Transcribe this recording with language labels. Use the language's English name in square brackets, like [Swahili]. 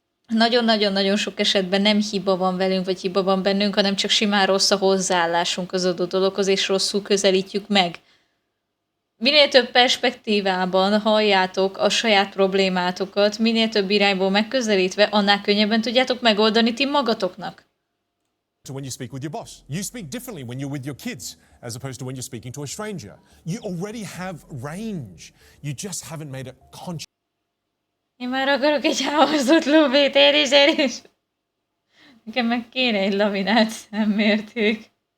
[Hungarian] nagyon-nagyon-nagyon sok esetben nem hiba van velünk, vagy hiba van bennünk, hanem csak simán rossz a hozzáállásunk az adott dologhoz, és rosszul közelítjük meg. Minél több perspektívában halljátok a saját problémátokat, minél több irányból megközelítve, annál könnyebben tudjátok megoldani ti magatoknak. [English] When you speak with your boss. You speak differently when you're with your kids as opposed to when you're speaking to a stranger. You already have range. You just haven't made it conscious. [Hungarian] Én már akarok egy hámozott lóvétér is. Nekem meg kéne egy laminált szemmérték.